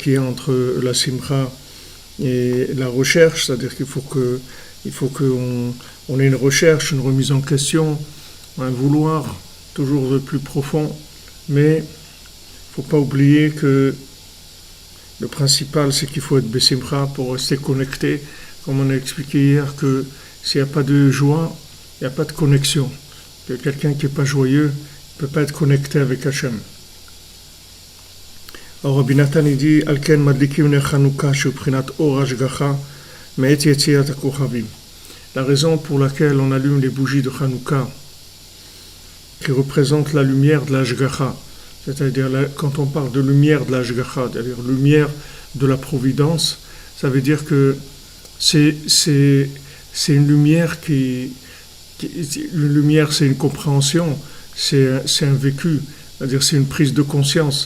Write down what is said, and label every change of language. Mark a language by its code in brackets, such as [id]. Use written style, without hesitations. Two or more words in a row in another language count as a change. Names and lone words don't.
[fr] y a entre la simcha et la recherche, c'est-à-dire qu'il faut qu'on ait une recherche, une remise en question, un vouloir toujours de plus profond, mais il ne faut pas oublier que le principal c'est qu'il faut être besimcha pour rester connecté, comme on a expliqué hier que s'il n'y a pas de joie, il n'y a pas de connexion. Que quelqu'un qui n'est pas joyeux ne peut pas être connecté avec Hachem. Alors Rabbi Nathan il dit [he] על כן מדליקים נר חנוכה שבבחינת אור השגחה מעת צאת הכוכבים. [fr] La raison pour laquelle on allume les bougies de Chanukah, qui représentent la lumière de la Hashgacha, c'est-à-dire quand on parle de lumière de la Hashgacha, c'est-à-dire lumière de la providence, ça veut dire que c'est une lumière une lumière c'est une compréhension, c'est un vécu, c'est-à-dire c'est une prise de conscience.